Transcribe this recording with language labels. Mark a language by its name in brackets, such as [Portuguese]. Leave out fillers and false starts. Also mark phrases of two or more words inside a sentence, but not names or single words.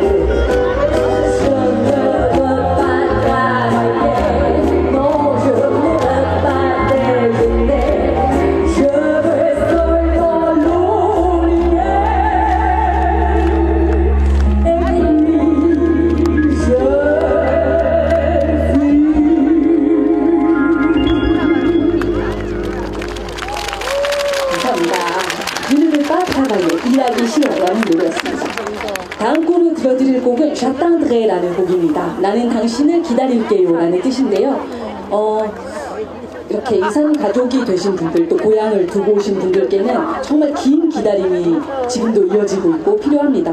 [French] Je ne veux pas travailler, non je ne veux pas déjeuner, je veux seulement l'oublier et puis je 감사합니다. Je ne veux pas travailler, [Korean] 일하기 싫어라는 노래였습니다. 다음 곡을 들려드릴 곡은 J'attendrai 라는 곡입니다. 나는 당신을 기다릴게요 라는 뜻인데요. 이렇게 이산 가족이 되신 분들, 또 고향을 두고 오신 분들께는 정말 긴 기다림이 지금도 이어지고 있고 필요합니다.